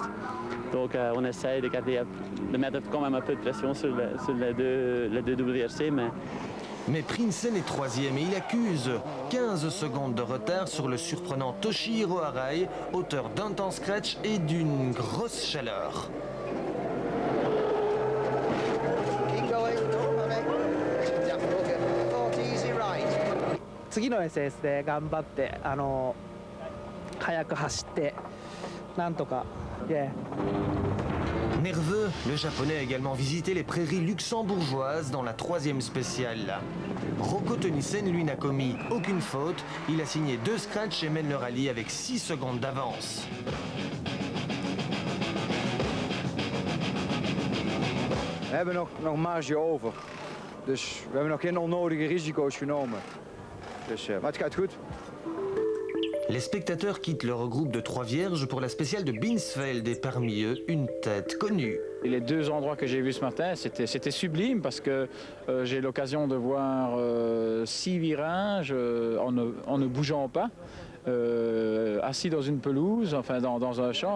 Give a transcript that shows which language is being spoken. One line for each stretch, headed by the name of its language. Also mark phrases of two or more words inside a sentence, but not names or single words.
French: Donc on essaye de mettre quand même un peu de pression sur les deux WRC. Mais Prinsen est 3e et il accuse 15 secondes de retard sur le surprenant Toshihiro Arai, auteur d'un temps scratch et d'une grosse chaleur.
Japanese: 次の SS で頑張って速く走ってなんとか。
French: Nerveux, le Japonais a également visité les prairies luxembourgeoises dans la 3e spéciale. Rocco Tönnissen, lui, n'a commis aucune faute. Il a signé 2 scratchs et mène le rallye avec 6 secondes d'avance.
Dutch: We hebben nog marge over. Dus we hebben nog geen onnodige risico's genomen. Maar het gaat goed.
French: Les spectateurs quittent le regroupe de 3 vierges pour la spéciale de Binsfeld et parmi eux, une tête connue. Et les 2 endroits que j'ai vus ce matin, c'était sublime parce que j'ai l'occasion de voir 6 virages en ne bougeant pas, assis dans une pelouse, enfin dans un champ.